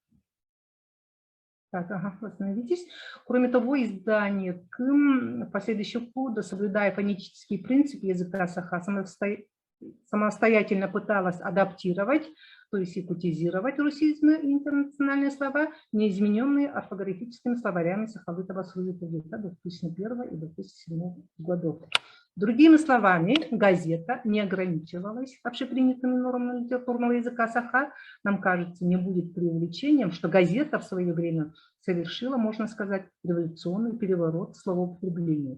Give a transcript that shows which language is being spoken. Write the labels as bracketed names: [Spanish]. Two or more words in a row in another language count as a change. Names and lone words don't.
[Russian] Так, остановитесь. Кроме того, издание КИМ в последующие годы, соблюдая фонетический принцип языка саха, самостоятельно пыталась адаптировать, то есть якутизировать русизмы и интернациональные слова, неизмененные орфографическими словарями Сахалыта-Басуи 2001 и 2007 годов. Другими словами, газета не ограничивалась общепринятыми нормами литературного языка саха. Нам кажется, не будет преувеличением, что газета в свое время совершила, можно сказать, революционный переворот в словоупотреблении.